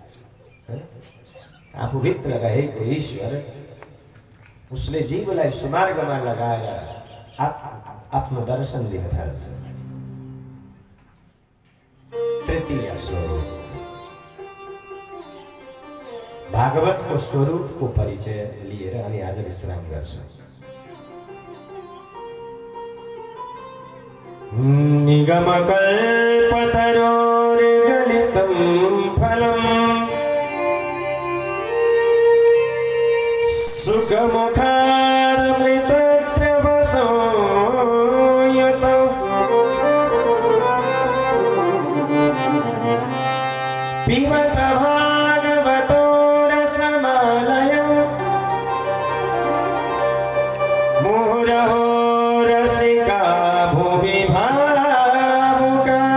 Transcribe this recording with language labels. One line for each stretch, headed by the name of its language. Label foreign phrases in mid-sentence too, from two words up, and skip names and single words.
Nepali: आफूभित्र रहेको ईश्वर उसले जीवलाई सुमार्गमा लगाएर आफ्नो दर्शन दिन थाल्छ। तृतीय स्वरूप भागवतको स्वरूपको परिचय लिएर अनि आज विश्राम गर्छौँ।
Sanskrit: निगमकल्पतरोर्गलितं फलम् सुखमुखादमृतद्रवसंयुतं पिबत भागवतो रसमालयं मुहुरहो रसिका भुवि भावुका।